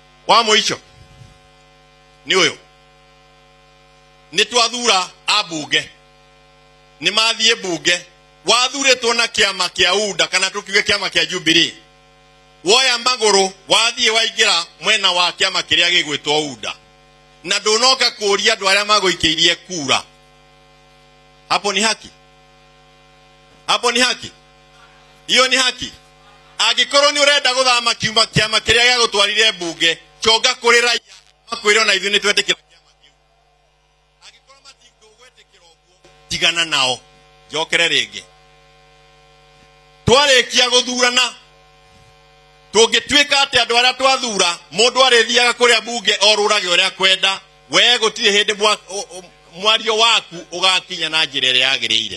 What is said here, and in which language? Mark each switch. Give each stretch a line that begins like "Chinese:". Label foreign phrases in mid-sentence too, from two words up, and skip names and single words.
Kikuyu: wa muico ni uyu ni twathura abunge ni mathie bunge wathuritwo na kiama kia UDA kana tukiuge kiama kia Jubilee woya maguru wathie waingira mwena wa kiama kiria gigwitwo UDA na ndunoka kuria andu aria maguikiirie kura.
Swahili: Hapo ni haki? Hapo ni haki? Hiyo ni haki?
Kikuyu: Agikorwo ni urenda guthama kiuma kiama kiria gia gutwarire bunge chonga kuri raia makwire na ithu ni twetikira kiama kiu. Agikorwo matingugwetikira uguo tigana nao jokere ringi twarikia guthurana tungitwika ati andu aria twathura mundu arithiaga kuria bunge orurage uria kwenda we gutire hindi mwario waku ugakinya na njira iria yagiriire.